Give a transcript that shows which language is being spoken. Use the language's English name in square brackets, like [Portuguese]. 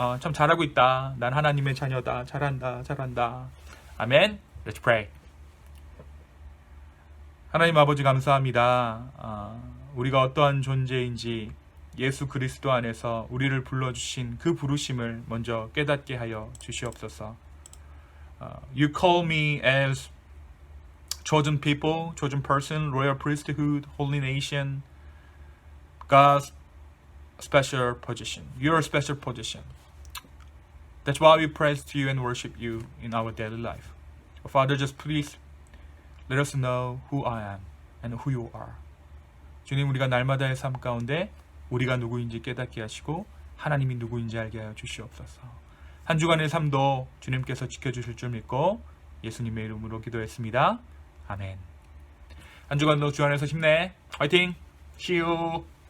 [Korean] 참 잘하고 있다. 난 하나님의 자녀다. 잘한다. 아멘. [English] Let's pray. [Korean] 하나님 아버지 감사합니다. 우리가 어떠한 존재인지 예수 그리스도 안에서 우리를 불러주신 그 부르심을 먼저 깨닫게 하여 주시옵소서. [English] You call me as chosen people, chosen person, royal priesthood, holy nation, God's special position. Your special position. That's why we praise to you and worship you in our daily life. Father, just please let us know who I am and who you are. [Korean] 주님, 우리가 날마다의 삶 가운데 우리가 누구인지 깨닫게 하시고 하나님이 누구인지 알게 하여 주시옵소서. 한 주간의 삶도 주님께서 지켜주실 줄 믿고 예수님의 이름으로 기도했습니다. 아멘. 한 주간도 주 안에서 힘내. 화이팅! [English] See you!